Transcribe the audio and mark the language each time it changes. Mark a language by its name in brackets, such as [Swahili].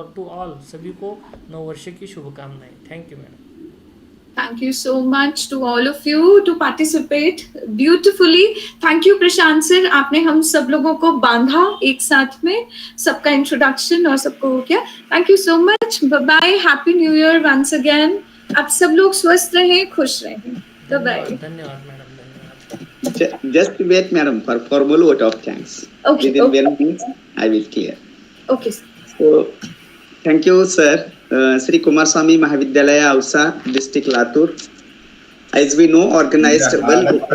[Hindi] और [English] to all, [Hindi] सभी को नववर्ष की शुभकामनाएं। Thank you madam. [English] Thank you so much to all of you to participate beautifully. [Hindi] Thank you Prashant sir, आपने हम सब लोगों को बांधा एक साथ में, सबका इंट्रोडक्शन और सबको हो गया। [English] Thank you so much. Bye bye. Happy New Year once again. [Hindi] आप सब लोग स्वस्थ रहें, खुश रहें। [English] Bye bye. [Hindi] धन्यवाद मैडम, धन्यवाद। [English] Just wait, madam, for formal vote of thanks. Okay. Within Okay. 1 minute, I will clear. Okay. So, thank you, sir. Shri Kumarswami Mahavidyalaya, Ausa, District Latur. As we know, organized well.